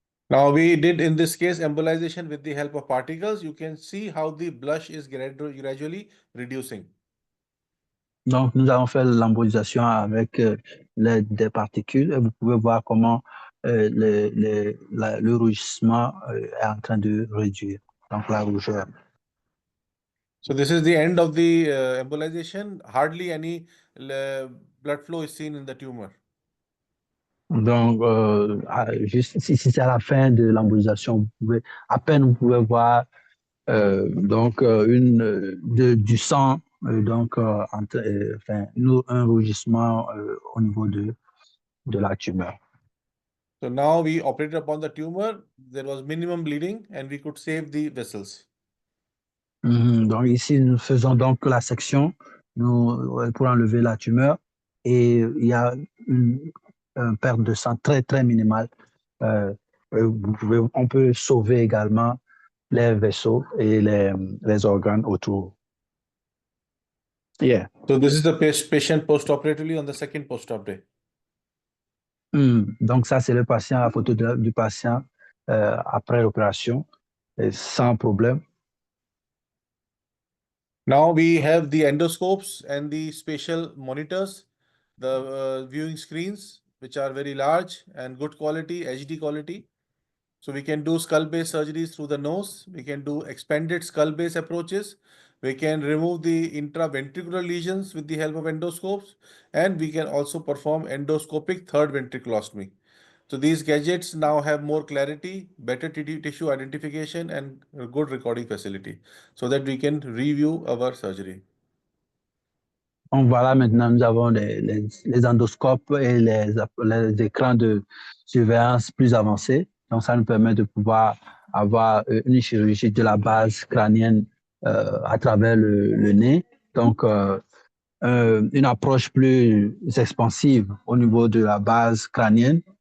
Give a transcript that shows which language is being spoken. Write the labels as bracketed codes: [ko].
[en] Now we did in this case embolization with the help of particles. You can see how the blush is gradually reducing. [fr] Donc, nous avons fait l'embolisation avec l'aide des particules et vous pouvez voir comment le rougissement est en train de réduire, donc la rougeur. [en] So this is the end of the embolization. Hardly any blood flow is seen in the tumor. [fr] Donc, juste si c'est à la fin de l'embolisation, vous pouvez voir donc du sang, un rougissement au niveau de la tumeur. [en] So now we operated upon the tumor. There was minimum bleeding and we could save the vessels. [fr] Donc ici, nous faisons donc la section pour enlever la tumeur et il y a une perte de sang très, très minimale. On peut sauver également les vaisseaux et les organes autour. Yeah. [en] So this is the patient post-operatively on the second post-op day. [fr] Donc ça, c'est le patient, la photo du patient après l'opération, sans problème. [en] Now we have the endoscopes and the spatial monitors, the viewing screens, which are very large and good quality, HD quality. So we can do skull-based surgeries through the nose. We can do expanded skull-based approaches. We can remove the intraventricular lesions with the help of endoscopes, and we can also perform endoscopic third ventriculostomy. So these gadgets now have more clarity, better tissue identification, and a good recording facility so that we can review our surgery. [fr] Donc voilà, maintenant nous avons les endoscopes et les écrans de surveillance plus avancés. Donc ça nous permet de pouvoir avoir une chirurgie de la base crânienne à travers le nez. Donc une approche plus expansive au niveau de la base crânienne.